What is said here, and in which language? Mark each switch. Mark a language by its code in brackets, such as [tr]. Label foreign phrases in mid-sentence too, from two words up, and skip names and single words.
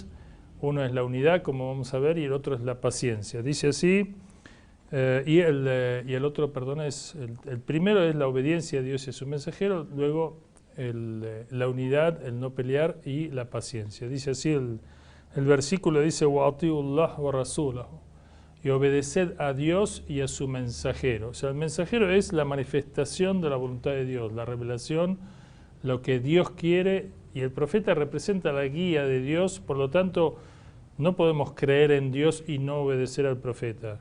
[es] Uno es la unidad, como vamos a ver, y el otro es la paciencia. Dice así, y el otro, perdón, el primero es la obediencia a Dios y a su mensajero, luego la unidad, el no pelear y la paciencia. Dice así el versículo, dice [ar] وَأَطِيعُوا اللَّهَ وَرَسُولَهُ, [es] y obedeced a Dios y a su mensajero. O sea, el mensajero es la manifestación de la voluntad de Dios, la revelación, lo que Dios quiere, y el profeta representa la guía de Dios. Por lo tanto, no podemos creer en Dios y no obedecer al profeta.